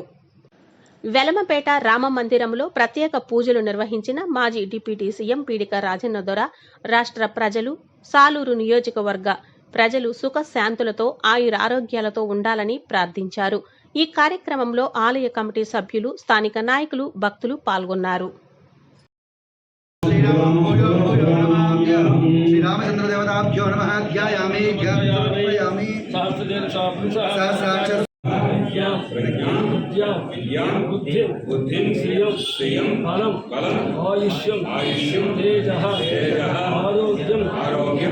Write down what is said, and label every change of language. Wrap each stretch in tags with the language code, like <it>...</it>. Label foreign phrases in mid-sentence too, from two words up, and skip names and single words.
<te>వెలమపేట రామమందిరంలో ప్రత్యేక పూజలు నిర్వహించిన మాజీ డిప్యూటీ సీఎం పీడిక రాజన్న దొర రాష్ట్ర ప్రజలు, సాలూరు నియోజకవర్గ ప్రజలు సుఖ శాంతులతో ఆయురారోగ్యాలతో ఉండాలని ప్రార్థించారు. ఈ కార్యక్రమంలో ఆలయ కమిటీ సభ్యులు, స్థానిక నాయకులు, భక్తులు పాల్గొన్నారు.</te> <sa>श्रीरामचंद्रदेवताभ्यो नमः ध्यायामि ध्यायामि बुद्धि श्रियं बलम आयुष्यम तेजः आरोग्यम</sa>